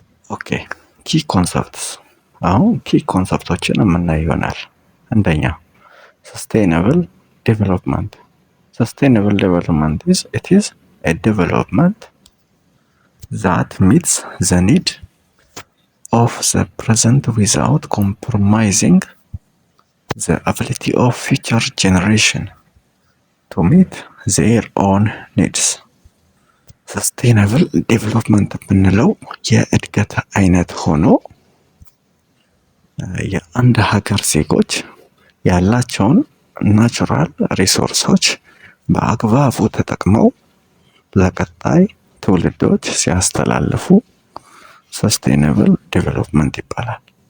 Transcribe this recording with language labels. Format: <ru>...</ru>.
<am>ኦኬ ኪ ኮንሰፕትስ። አሁን ኪ ኮንሰፕቶችን የምናይ ይሆናል። አንደኛ ሰስቴይነብል ዴቨሎፕመንት። ሰስቴይነብል ዴቨሎፕመንት</am> <en>ኢዝ a development that meets the need of the present without compromising the ability of future generation to meet their own needs.</en> <am>ሰስቴናብል ዴቨሎፕመንት የምንለው የእድገት አይነት ሆኖ የአንድ ሀገር ዜጎች ያላቸውን ናቹራል ሪሶርሶች በአግባቡ ተጠቅመው ለቀጣይ ትውልዶች ሲያስተላልፉ ሰስቴናብል ዴቨሎፕመንት ይባላል።</am>